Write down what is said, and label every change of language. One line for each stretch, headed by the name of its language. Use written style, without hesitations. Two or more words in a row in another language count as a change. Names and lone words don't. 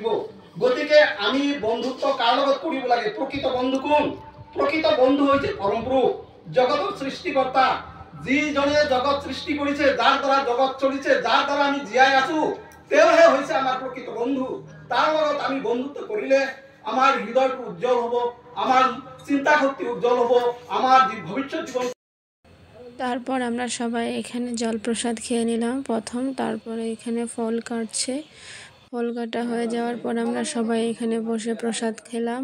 Assamese: গতিকে আমি বন্ধুত্ব কাৰ লগত কৰিব লাগে? প্ৰকৃত বন্ধু কোন? প্ৰকৃত বন্ধু হৈছে পৰম পুৰুষ, জগতৰ সৃষ্টিকৰ্তা, যিজনে জগত সৃষ্টি কৰিছে, যাৰ দ্বাৰা জগত চলিছে, যাৰ দ্বাৰা আমি জীয়াই আছো, তেওঁহে হৈছে আমাৰ প্ৰকৃত বন্ধু। তাৰ লগত আমি বন্ধুত্ব কৰিলে আমার হৃদয় উজ্জ্বল হব, আমার চিন্তা শক্তি উজ্জ্বল হব, আমার ভবিষ্যৎ জীবন।
Bangla: তারপর আমরা সবাই এখানে জলপ্রসাদ খেয়ে নিলাম প্রথম। তারপরে এখানে ফল কাটছে, ফল কাটা হয়ে যাওয়ার পর আমরা সবাই এখানে বসে প্রসাদ খেলাম।